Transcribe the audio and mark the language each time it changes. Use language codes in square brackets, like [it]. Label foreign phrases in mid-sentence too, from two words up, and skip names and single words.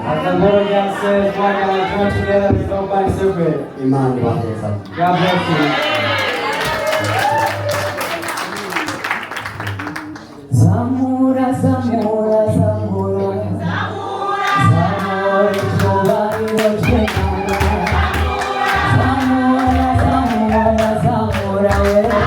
[en] As the Burundian says, why can I join together with nobody separate? [rn] Imana ibaheza. [en] God bless you. [rw] Zamura, zamura, zamura. Zamura, icyubahiro cy'Imana. Zamura, zamura, zamura, we.